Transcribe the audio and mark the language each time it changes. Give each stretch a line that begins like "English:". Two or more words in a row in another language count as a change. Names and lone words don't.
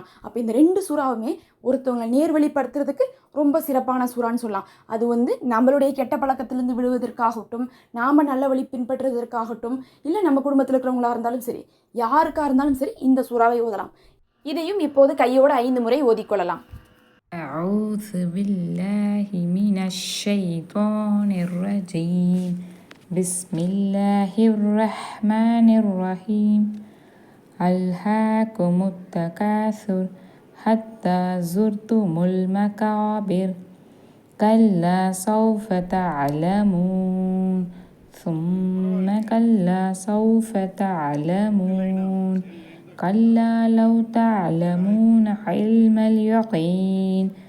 Tamil: அப்போ இந்த 2 சூறாவுமே ஒருத்தவங்களை நேர்வழிப்படுத்துறதுக்கு ரொம்ப சிறப்பான சூறான்னு சொல்லலாம். அது வந்து நம்மளுடைய கெட்ட பழக்கத்திலிருந்து விடுவதற்காகட்டும், நாம் நல்ல வழி பின்பற்றுவதற்காகட்டும், இல்லை நம்ம குடும்பத்தில் இருக்கிறவங்களா இருந்தாலும் சரி, யாருக்காக இருந்தாலும் சரி இந்த சூறாவை ஓதலாம். இதையும் இப்போது கையோடு 5 முறை ஓதிக்கொள்ளலாம்.
Arabic: أعوذ بالله من الشيطان الرجيم بسم الله الرحمن الرحيم ألهاكم التكاثر حتى زرتم المقابر كلا سوف تعلمون ثم كلا سوف تعلمون كلا لو تعلمون علم اليقين